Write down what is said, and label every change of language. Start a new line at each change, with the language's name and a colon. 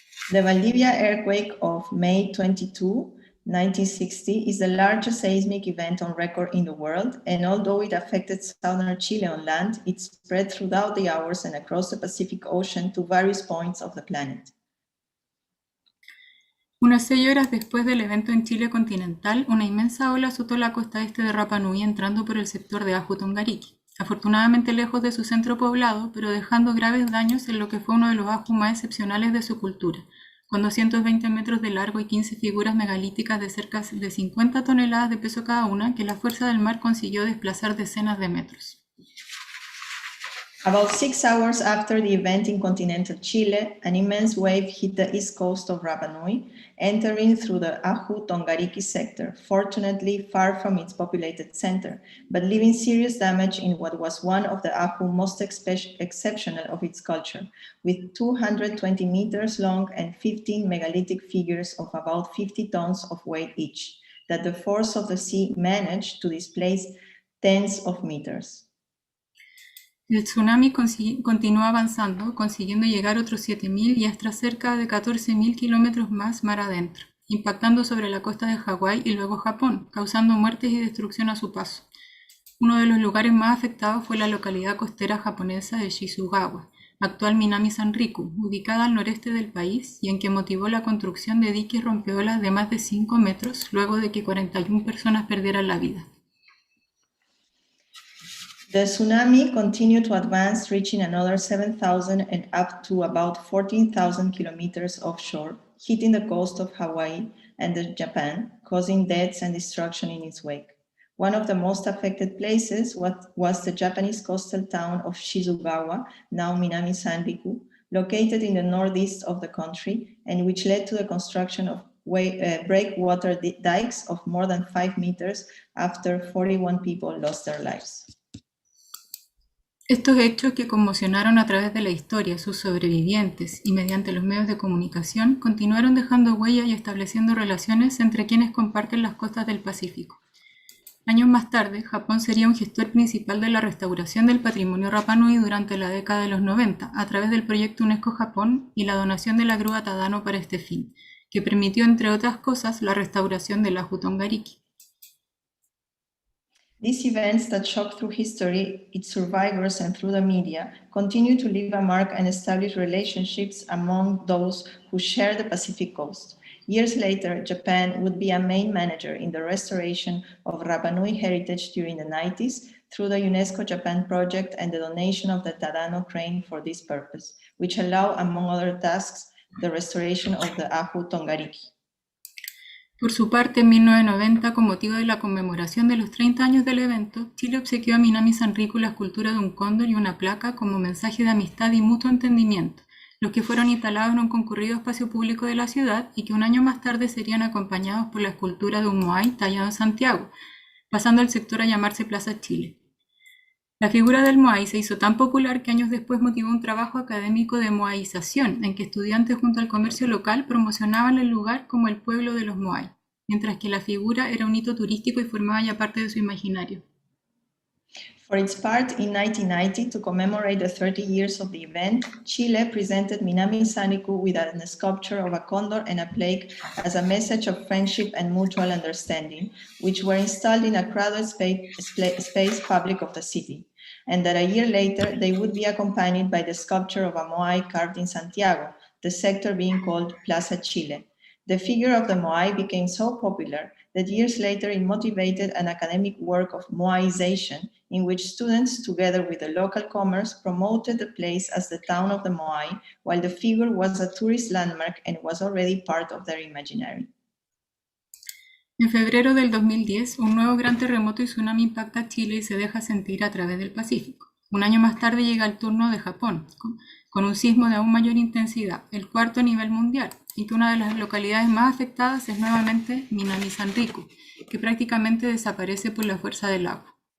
English: The Valdivia earthquake of May 22, 1960 is the largest seismic event on record in the world, and although it affected southern Chile on land, it spread throughout the hours and across the Pacific Ocean to various points of the planet.
Spanish: Unas 6 horas después del evento en Chile continental, una inmensa ola azotó la costa este de Rapa Nui entrando por el sector de Ahu Tongariki, afortunadamente lejos de su centro poblado, pero dejando graves daños en lo que fue uno de los Ahu más excepcionales de su cultura, con 220 metros de largo y 15 figuras megalíticas de cerca de 50 toneladas de peso cada una, que la fuerza del mar consiguió desplazar decenas de metros.
English: About 6 hours after the event in continental Chile, an immense wave hit the east coast of Rapa Nui, entering through the Ahu Tongariki sector, fortunately far from its populated center, but leaving serious damage in what was one of the Ahu most exceptional of its culture, with 220 meters long and 15 megalithic figures of about 50 tons of weight each, that the force of the sea managed to displace tens of meters.
Spanish: El tsunami continuó avanzando, consiguiendo llegar otros 7.000 y hasta cerca de 14.000 kilómetros más mar adentro, impactando sobre la costa de Hawái y luego Japón, causando muertes y destrucción a su paso. Uno de los lugares más afectados fue la localidad costera japonesa de Shizugawa, actual Minami Sanriku, ubicada al noreste del país y en que motivó la construcción de diques rompeolas de más de 5 metros luego de que 41 personas perdieran la vida.
English: The tsunami continued to advance, reaching another 7,000 and up to about 14,000 kilometers offshore, hitting the coast of Hawaii and Japan, causing deaths and destruction in its wake. One of the most affected places was the Japanese coastal town of Shizugawa, now Minami Sanriku, located in the northeast of the country, and which led to the construction of breakwater dikes of more than 5 meters after 41 people lost their lives.
Spanish: Estos hechos que conmocionaron a través de la historia a sus sobrevivientes y mediante los medios de comunicación continuaron dejando huella y estableciendo relaciones entre quienes comparten las costas del Pacífico. Años más tarde, Japón sería un gestor principal de la restauración del patrimonio Rapa Nui durante la década de los 90, a través del proyecto UNESCO Japón y la donación de la grúa Tadano para este fin, que permitió, entre otras cosas, la restauración del Ahu Tongariki.
English: These events that shock through history, its survivors, and through the media, continue to leave a mark and establish relationships among those who share the Pacific coast. Years later, Japan would be a main manager in the restoration of Rapa Nui heritage during the 90s through the UNESCO Japan project and the donation of the Tadano crane for this purpose, which allow, among other tasks, the restoration of the Ahu Tongariki.
Spanish: Por su parte, en 1990, con motivo de la conmemoración de los 30 años del evento, Chile obsequió a Minami Sanriku la escultura de un cóndor y una placa como mensaje de amistad y mutuo entendimiento, los que fueron instalados en un concurrido espacio público de la ciudad y que un año más tarde serían acompañados por la escultura de un moai tallado en Santiago, pasando el sector a llamarse Plaza Chile. La figura del moai se hizo tan popular que años después motivó un trabajo académico de moaización, en que estudiantes junto al comercio local promocionaban el lugar como el pueblo de los moai, mientras que la figura era un hito turístico y formaba ya parte de su imaginario.
English: For its part, in 1990, to commemorate the 30 years of the event, Chile presented Minami Sanriku with a sculpture of a condor and a plaque as a message of friendship and mutual understanding, which were installed in a crowded space public of the city, and that a year later they would be accompanied by the sculpture of a moai carved in Santiago, the sector being called Plaza Chile. The figure of the moai became so popular that years later it motivated an academic work of moaization, in which students, together with the local commerce, promoted the place as the town of the moai, while the figure was a tourist landmark and was already part of their imaginary.
Spanish: En febrero del 2010, un nuevo gran terremoto y tsunami impacta Chile y se deja sentir a través del Pacífico. Un año más tarde llega el turno de Japón, con un sismo de aún mayor intensidad, el cuarto a nivel mundial, y que una de las localidades más afectadas es nuevamente Minami Sanriku, que prácticamente desaparece por la fuerza del agua.